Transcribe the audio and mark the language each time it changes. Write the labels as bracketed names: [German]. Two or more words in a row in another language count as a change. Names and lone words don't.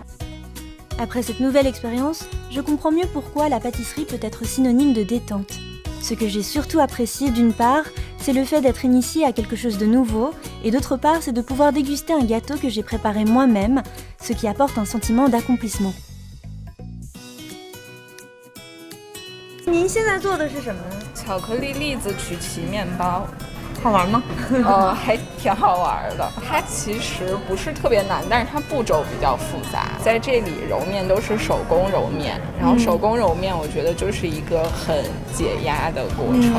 [French] Après cette nouvelle expérience, je comprends mieux pourquoi la pâtisserie peut être synonyme de détente. Ce que j'ai surtout apprécié d'une part, c'est le fait d'être initiée à quelque chose de nouveau, et d'autre part, c'est de pouvoir déguster un gâteau que j'ai préparé moi-même, ce qui apporte un sentiment d'accomplissement. [Chinese] 您现在做的是什么？巧克力栗子曲奇面包。好玩吗？还挺好玩的。它其实不是特别难，但是它步骤比较复杂。在这里揉面都是手工揉面，然后手工揉面我觉得就是一个很解压的过程。